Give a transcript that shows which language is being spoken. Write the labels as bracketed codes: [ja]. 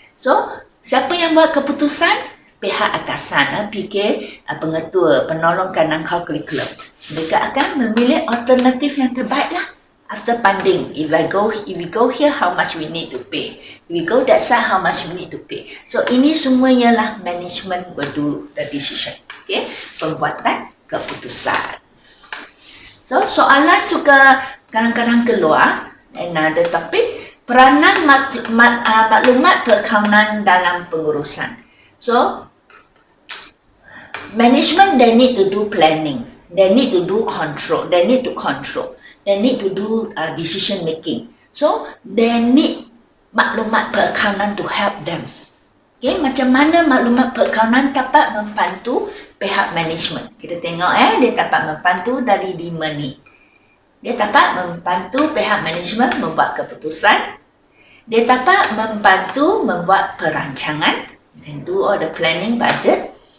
[ms] So siapa yang buat keputusan? Pihak atasan, PK, pengetua, penolong kanan curriculum. Mereka akan memilih alternatif yang terbaik lah. [en] After banding, if we go here, how much we need to pay. If we go that side, how much we need to pay. So [ms] ini semua ialah [en] management will do the decision. [ms] Okay, pembuatan keputusan. So soalan juga kadang-kadang keluar. [en] Another topic, [ms] peranan maklumat perakaunan dalam pengurusan. [en] So management, they need to do planning, they need to do control, they need to control. They need to do decision making. So, they need [ms] maklumat perakaunan [en] to help them. [ms] Okay, macam mana maklumat perakaunan dapat membantu pihak management? Kita tengok dia dapat membantu dari 5 ni. Dia dapat membantu pihak management membuat keputusan. Dia dapat membantu membuat perancangan. [en] You can do all the planning budget.